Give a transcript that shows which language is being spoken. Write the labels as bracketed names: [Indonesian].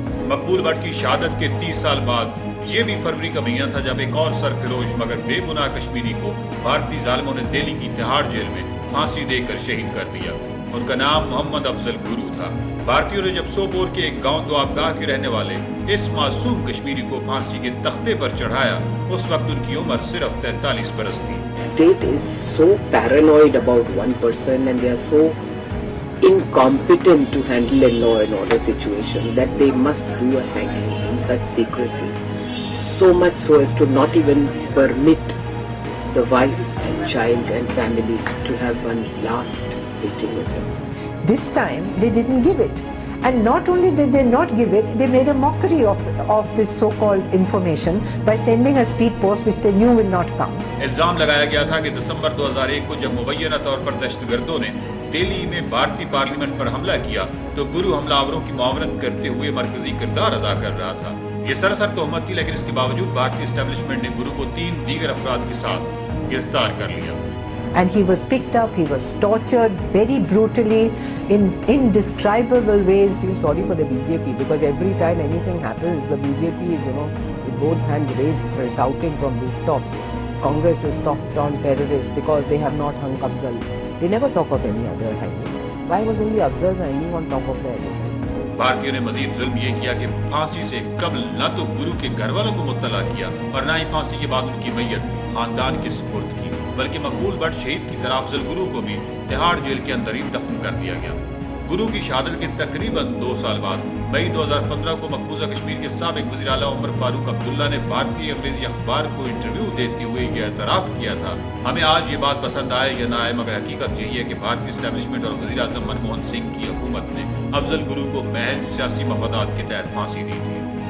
[Urdu] مقبول but کی شہادت کے 30 سال بعد یہ بھی فروری کا مہینہ تھا جب ایک اور سرفروش مگر بے گناہ کشمیری کو بھارتی ظالموں نے دہلی کی تہاڑ جیل میں پھانسی دے کر شہید کر دیا. ان کا نام محمد افضل گرو تھا. بھارتیوں نے جب سوپور کے ایک گاؤں دوابگاہ کے رہنے والے اس معصوم کشمیری کو پھانسی کے تختے پر چڑھایا, اس وقت ان کی عمر صرف 43 برس تھی. [English] State is so paranoid about one person and they are so incompetent to handle a law and order situation that they must do a hanging in such secrecy. So much so as to not even permit the wife and child and family to have one last meeting with him. This time they didn't give it. And not only did they not give it, they made a mockery of this so-called information by sending a speed post which they knew will not come. [Urdu] الزام لگایا گیا تھا کہ دسمبر 2001 کو جب مبینہ طور پر دہشت گردوں نے دہلی میں بھارتی پارلیمنٹ پر حملہ کیا تو گرو حملہ آوروں کی معاونت کرتے ہوئے مرکزی کردار ادا کر رہا تھا. یہ سراسر تہمت تھی, لیکن اس کے باوجود بھارتی اسٹیبلشمنٹ نے گرو کو 3 دیگر افراد کے ساتھ گرفتار کر لیا. [English] And he was picked up, he was tortured very brutally in indescribable ways. I feel sorry for the BJP because every time anything happens, the BJP is, with both hands raised, shouting from rooftops, Congress is soft on terrorists because they have not hung Afzal. They never talk of any other hanging. Why was only Afzal's hanging on top of their list? [Urdu] بھارتیوں نے مزید ظلم یہ کیا کہ پھانسی سے قبل نہ تو گرو کے گھر والوں کو مطلع کیا اور نہ ہی پھانسی کے بعد ان کی میت خاندان کے سپرد کی, بلکہ مقبول بٹ شہید کی طرح افضل گرو کو بھی تہاڑ جیل کے اندر ہی دفن کر دیا گیا. گرو کی شہادت کے تقریباً 2 سال بعد مئی 2015 کو مقبوضہ کشمیر کے سابق وزیر اعلیٰ عمر فاروق عبداللہ نے بھارتی انگریزی اخبار کو انٹرویو دیتے ہوئے یہ اعتراف کیا تھا, ہمیں آج یہ بات پسند آئے یا نہ آئے مگر حقیقت یہی ہے کہ بھارتی اسٹیبلشمنٹ اور وزیر اعظم منموہن سنگھ کی حکومت نے افضل گرو کو محض سیاسی مفادات کے تحت پھانسی دی تھی.